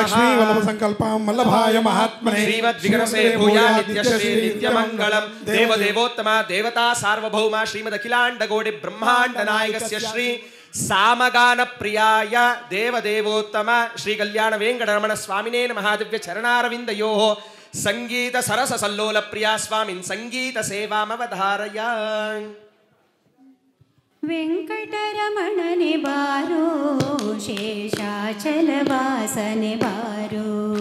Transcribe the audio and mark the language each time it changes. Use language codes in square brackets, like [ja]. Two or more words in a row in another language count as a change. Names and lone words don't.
[sa] ಲಕ್ಷ್ಮೀ ವಲ್ಲಭ ಸಂಕಲ್ಪಂ ವಲ್ಲಭಾಯ ಮಹಾತ್ಮನೇ ಶ್ರೀಮದ್ವಿಗಣಸೇ ಭೂಯಾ ನಿತ್ಯಶ್ರೀ ನಿತ್ಯಮಂಗಳಂ. ದೇವದೇವೋತ್ತಮ ದೇವತಾ ಸಾರ್ವಭೌಮ ಶ್ರೀಮದಖಿಲಾಂಡಕೋಟಿ ಬ್ರಹ್ಮಾಂಡ ನಾಯಕಸ್ಯ ಶ್ರೀ ಸಾಮಗಾನ ಪ್ರಿಯಾಯ ದೇವದೇವೋತ್ತಮ ಶ್ರೀ ಕಲ್ಯಾಣ ವೆಂಕಟರಮಣ ಸ್ವಾಮಿನೇ ನಮಃ. ದಿವ್ಯ ಚರಣಾರವಿಂದಯೋ ಸಂಗೀತ ಸರಸ ಸಲ್ಲೋಲ ಪ್ರಿಯಾ ಸ್ವಾಮಿನ್ ಸಂಗೀತ ಸೇವಾಮವಧಾರಯ. [kn] ವೆಂಕಟರಮಣನೆ ಬಾರೋ ಶೇಷಾಚಲ ವಾಸನೆ ಬಾರೋ.